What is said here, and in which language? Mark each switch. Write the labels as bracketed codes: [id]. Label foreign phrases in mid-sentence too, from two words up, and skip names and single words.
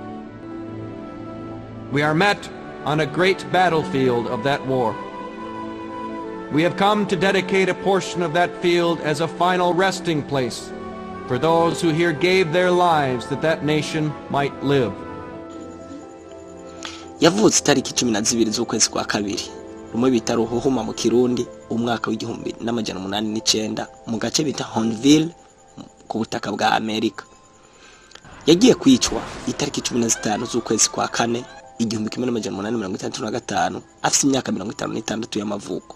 [en] We are met on a great battlefield of that war. We have come to dedicate a portion of that field as a final resting place for those who here gave their lives that that nation might live. [rn] Yavutse tariki 12 z'ukwezi kwa kabiri rumwe bita Ruhuhuma mu Kirundi, umwaka w'1809 mu gace bita Honville ku butaka bwa Amerika. Yagiye kwicwa itariki 15 z'ukwezi kwa kane 1835 afite imyaka 56 y'amavuko.